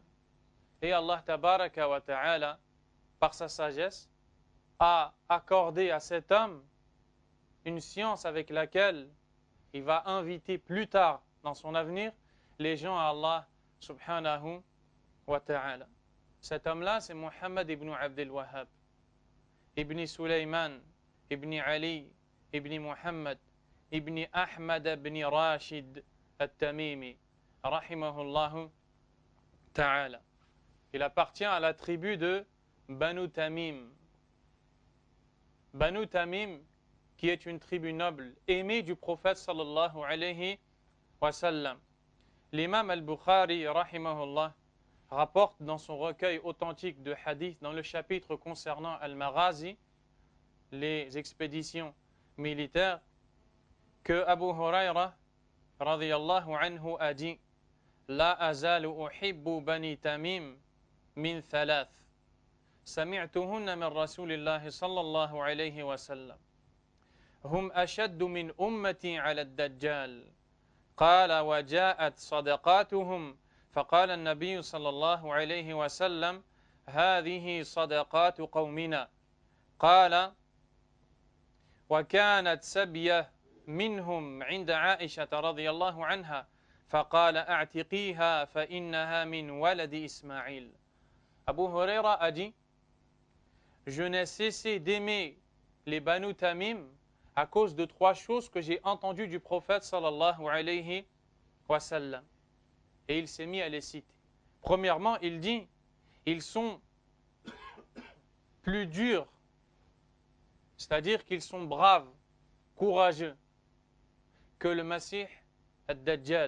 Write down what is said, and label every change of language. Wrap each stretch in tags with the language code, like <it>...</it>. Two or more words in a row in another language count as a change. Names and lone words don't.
<fr>Et Allah</fr> <ar>تبارك وتعالى,</ar> <fr>par sa sagesse, a accordé à cet homme une science avec laquelle il va inviter plus tard dans son avenir les gens à Allah</fr> <ar>سبحانه وتعالى.</ar> <fr>Cet homme-là, c'est Muhammad ibn Abdel Wahhab, ibn Sulaiman, ibn Ali, ibn Muhammad, ibn Ahmad ibn Rashid al-Tamimi,</fr> <ar>رحمه الله تعالى.</ar> <fr>Il appartient à la tribu de Banu Tamim. Banu Tamim, qui est une tribu noble, aimée du prophète</fr> <ar>صلى الله عليه وسلم.</ar> <fr>L'imam al-Bukhari, rahimahullah, rapporte dans son recueil authentique de hadith, dans le chapitre concernant Al-Maghazi, les expéditions militaires, que Abu Huraira,</fr> <ar>رضي الله عنه,</ar> <fr>a dit</fr> <ar>لا أزال أحب بني تميم من ثلاث. سمعتهن من رسول الله صلى الله عليه وسلم هم أشد من أمتي على الدجال قال وجاءت صدقاتهم فقال النبي صلى الله عليه وسلم هذه صدقات قومنا قال وكانت سبية منهم عند عائشة رضي الله عنها فقال اعتقيها فإنها من ولد إسماعيل.</ar> <fr>Abu Huraira a dit Je n'ai cessé d'aimer les Banu Tamim à cause de trois choses que j'ai entendues du prophète</fr> <ar>صلى الله عليه وسلم.</ar> <fr>Et il s'est mis à les citer. Premièrement, il dit, ils sont plus durs, c'est-à-dire qu'ils sont braves, courageux, que le Masih ad-Dajjal.</fr>